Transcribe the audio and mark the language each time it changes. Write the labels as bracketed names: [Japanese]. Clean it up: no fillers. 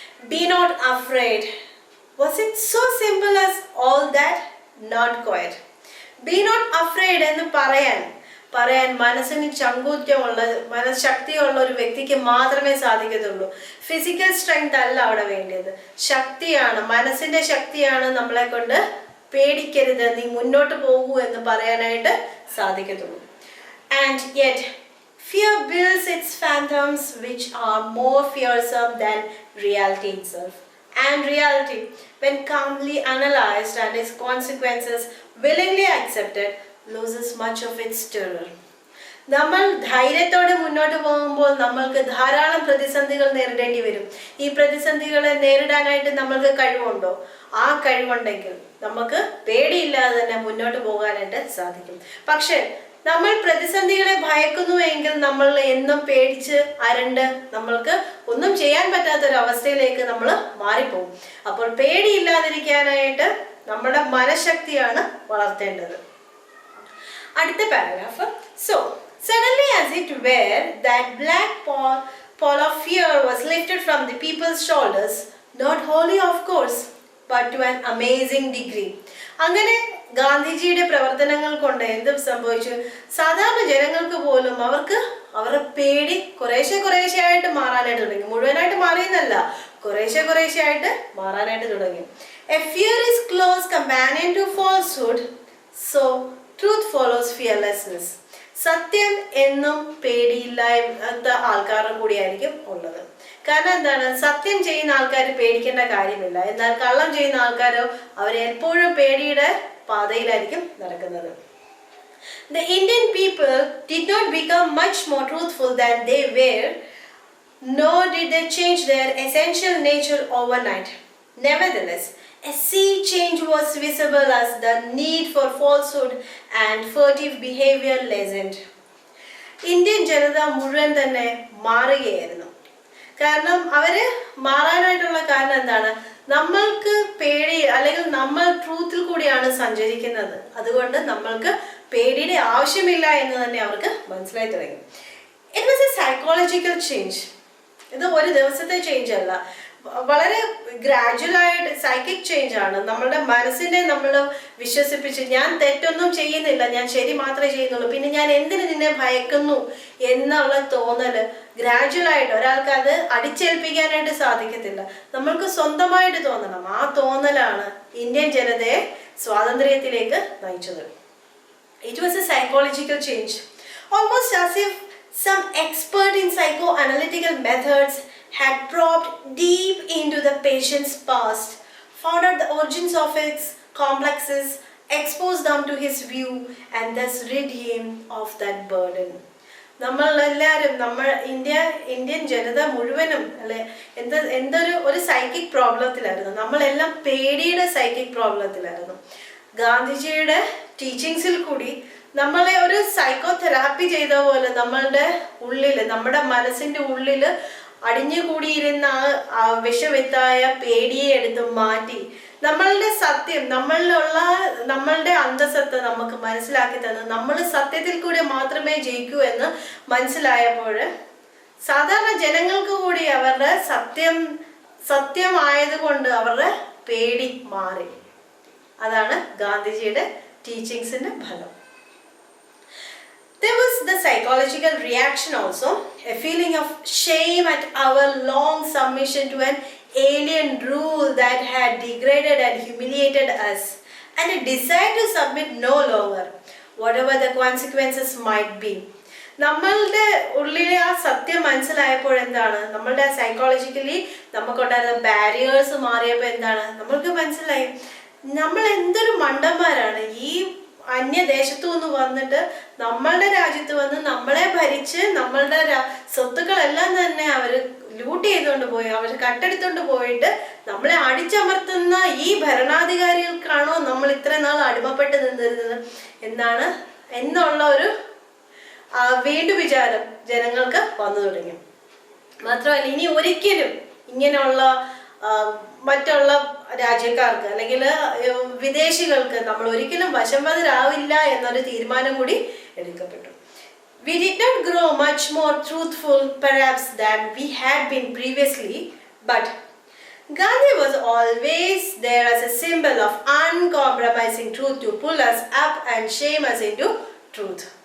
[English] Be not afraid. Was it so simple as all that? Not quite. Be not afraid [Malayalam] എന്ന് പറയാൻ മനസ്സിന് ചങ്കൂറ്റമുള്ള, മനഃശക്തിയുള്ള ഒരു വ്യക്തിക്ക് മാത്രമേ സാധിക്കത്തുള്ളൂ. ഫിസിക്കൽ സ്ട്രെങ്ത് അല്ല അവിടെ വേണ്ടത്, ശക്തിയാണ്, മനസ്സിന്റെ ശക്തിയാണ് നമ്മളെ കൊണ്ട് പേടിക്കരുത്, നീ മുന്നോട്ട് പോകൂ എന്ന് പറയാനായിട്ട് സാധിക്കത്തുള്ളൂ. [English] And yet fear builds its phantoms which are more fearsome than reality itself. And reality, when calmly analyzed and its consequences willingly accepted, loses much of its terror. [Malayalam] നമ്മൾ ധൈര്യത്തോടെ മുന്നോട്ട് പോകുമ്പോൾ നമ്മൾക്ക് ധാരാളം പ്രതിസന്ധികൾ നേരിടേണ്ടി വരും. ഈ പ്രതിസന്ധികളെ നേരിടാനായിട്ട് നമ്മൾക്ക് കഴിവുണ്ടോ? ആ കഴിവുണ്ടെങ്കിൽ നമുക്ക് പേടിയില്ലാതെ തന്നെ മുന്നോട്ട് പോകാനായിട്ട് സാധിക്കും. പക്ഷെ നമ്മൾ പ്രതിസന്ധികളെ ഭയക്കുന്നുവെങ്കിൽ നമ്മൾ എന്നും പേടിച്ച് അരണ്ട് നമ്മൾക്ക് ഒന്നും ചെയ്യാൻ പറ്റാത്തൊരവസ്ഥയിലേക്ക് നമ്മൾ മാറിപ്പോകും. അപ്പോൾ പേടിയില്ലാതിരിക്കാനായിട്ട് നമ്മുടെ മനഃശക്തിയാണ് വളർത്തേണ്ടത്. അടുത്ത paragraph. [English] So, suddenly as it were, that black pall of fear was lifted from the people's shoulders, not wholly of course, but to an amazing degree. [Malayalam] അങ്ങനെ ഗാന്ധിജിയുടെ പ്രവർത്തനങ്ങൾ കൊണ്ട് എന്ത് സംഭവിച്ചു? സാധാരണ ജനങ്ങൾക്ക് പോലും അവരുടെ പേടി കുറേശ്ശെ ആയിട്ട് മാറാനായിട്ട് തുടങ്ങി. മുഴുവനായിട്ട് മാറിയെന്നല്ല, കുറേശ്ശെ ആയിട്ട് മാറാനായിട്ട് തുടങ്ങി. [English] A fear is close companion to falsehood, so truth follows fearlessness. [Malayalam] സത്യം എന്നും പേടിയില്ലാത്ത ആൾക്കാരുടെ കൂടിയായിരിക്കും ഉള്ളത്. കാരണം എന്താണ്, സത്യം ചെയ്യുന്ന ആൾക്കാർ പേടിക്കേണ്ട കാര്യമില്ല. എന്നാൽ കള്ളം ചെയ്യുന്ന ആൾക്കാരോ അവരെപ്പോഴും പേടിയുടെ പാതയിലായിരിക്കും നടക്കുന്നത്. [English] The Indian people did not become much more truthful than they were, nor did they change their essential nature overnight. Nevertheless, A sea change was visible as the need for falsehood and furtive behavior lessened. [Malayalam] Indian ജനത മുഴുവൻ തന്നെ മാറുകയായിരുന്നു. കാരണം അവര് മാറാനായിട്ടുള്ള കാരണം എന്താണ്? നമ്മൾക്ക് പേടി, അല്ലെങ്കിൽ നമ്മൾ ട്രൂത്തിൽ കൂടിയാണ് സഞ്ചരിക്കുന്നത്, അതുകൊണ്ട് നമ്മൾക്ക് പേടിയുടെ ആവശ്യമില്ല എന്ന് തന്നെ അവർക്ക് മനസ്സിലായി തുടങ്ങി. [English] It was a psychological change. [Malayalam] ഇത് ഒരു ദിവസത്തെ ചേഞ്ച് അല്ല, വളരെ ഗ്രാജുവലായിട്ട് സൈക്കിക് ചേഞ്ച് ആണ്. നമ്മളുടെ മനസ്സിനെ നമ്മൾ വിശ്വസിപ്പിച്ച് ഞാൻ തെറ്റൊന്നും ചെയ്യുന്നില്ല, ഞാൻ ശരി മാത്രമേ ചെയ്യുന്നുള്ളൂ, പിന്നെ ഞാൻ എന്തിനു നിന്നെ ഭയക്കുന്നു എന്നുള്ള തോന്നൽ ഗ്രാജുവലായിട്ട്, ഒരാൾക്ക് അത് അടിച്ചേൽപ്പിക്കാനായിട്ട് സാധിക്കത്തില്ല, നമ്മൾക്ക് സ്വന്തമായിട്ട് തോന്നണം. ആ തോന്നലാണ് ഇന്ത്യൻ ജനതയെ സ്വാതന്ത്ര്യത്തിലേക്ക് നയിച്ചത്. [English] It was a psychological change, almost as if some expert in psychoanalytical methods had probed deep into the patient's past, found out the origins of its complexes, exposed them to his view, and thus rid him of that burden. [Malayalam] നമ്മളെല്ലാവരും, Indian ജനത മുഴുവനും അല്ലെ ഒരു psychic പ്രോബ്ലത്തിലായിരുന്നു. നമ്മളെല്ലാം പേടിയുടെ psychic പ്രോബ്ലത്തിലായിരുന്നു. ഗാന്ധിജിയുടെ ടീച്ചിങ്സിൽ കൂടി നമ്മളെ ഒരു psycho therapy ചെയ്ത പോലെ നമ്മളുടെ ഉള്ളിൽ, നമ്മുടെ മനസ്സിന്റെ ഉള്ളിൽ അടിഞ്ഞുകൂടിയിരുന്ന ആ വിഷവിത്തായ പേടിയെ എടുത്ത് മാറ്റി നമ്മളുടെ സത്യം, നമ്മളുടെ അന്തസത്ത നമുക്ക് മനസ്സിലാക്കി തന്നു. നമ്മൾ സത്യത്തിൽ കൂടി മാത്രമേ ജയിക്കൂ എന്ന് മനസ്സിലായപ്പോൾ സാധാരണ ജനങ്ങൾക്ക് കൂടി അവരുടെ സത്യമായതുകൊണ്ട് അവരുടെ പേടി മാറി. അതാണ് ഗാന്ധിജിയുടെ ടീച്ചിങ്സിന്റെ ഫലം. [English] There was the psychological reaction also, a feeling of shame at our long submission to an alien rule that had degraded and humiliated us, and a desire to submit no longer, whatever the consequences might be. [Malayalam] നമ്മളുടെ ഉള്ളിലെ ആ സത്യം മനസ്സിലായപ്പോൾ എന്താണ്, നമ്മളുടെ psychologically നമുക്കുണ്ടായിരുന്ന barriers മാറിയപ്പോൾ എന്താണ്, നമ്മൾക്ക് മനസ്സിലായി നമ്മൾ എന്തൊരു മണ്ടന്മാരാണ്. ഈ അന്യദേശത്തു നിന്ന് വന്നിട്ട് നമ്മളുടെ രാജ്യത്ത് വന്ന് നമ്മളെ ഭരിച്ച് നമ്മളുടെ സ്വത്തുക്കളെല്ലാം തന്നെ അവർ ലൂട്ട് ചെയ്തുകൊണ്ട് പോയി, അവർ കട്ടെടുത്തോണ്ട് പോയിട്ട് നമ്മളെ അടിച്ചമർത്തുന്ന ഈ ഭരണാധികാരികൾക്കാണോ നമ്മൾ ഇത്ര നാൾ അടിമപ്പെട്ട് നിന്നിരുന്നത് എന്നുള്ള ഒരു വീണ്ടും വിചാരം ജനങ്ങൾക്ക് വന്നു തുടങ്ങി. മാത്രമല്ല, ഇനി ഒരിക്കലും ഇങ്ങനെയുള്ള മറ്റുള്ള രാജ്യക്കാർക്ക് അല്ലെങ്കിൽ വിദേശികൾക്ക് നമ്മൾ ഒരിക്കലും വശംവദരാവില്ല എന്നൊരു തീരുമാനം കൂടി എടുക്കപ്പെട്ടു. [English] We did not grow much more truthful perhaps than we had been previously, but Gandhi was always there as a symbol of uncompromising truth to pull us up and shame us into truth.